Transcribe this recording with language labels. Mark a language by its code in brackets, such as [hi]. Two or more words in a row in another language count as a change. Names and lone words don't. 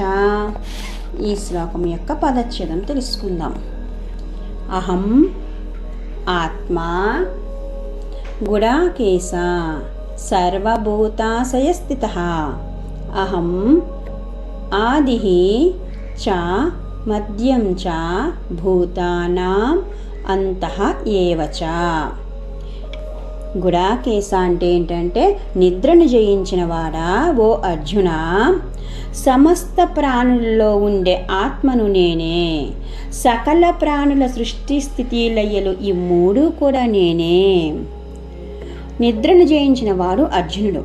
[te] ఈ శ్లోకం యొక్క పదచ్ఛేదం తెలుసుకుందాం. [sa] అహం ఆత్మా గుడాకేశ సర్వభూతాశయస్థితః అహం ఆదిః చ మధ్యం చ భూతానాం అంతః ఏవ చ. [te] గుడాకేశ అంటే ఏంటంటే, నిద్రను జయించిన వాడా ఓ అర్జున, సమస్త ప్రాణులలో ఉండే ఆత్మను నేనే, సకల ప్రాణుల సృష్టి స్థితి లయలు ఈ మూడు కూడా నేనే. నిద్రను జయించిన వాడు అర్జునుడు.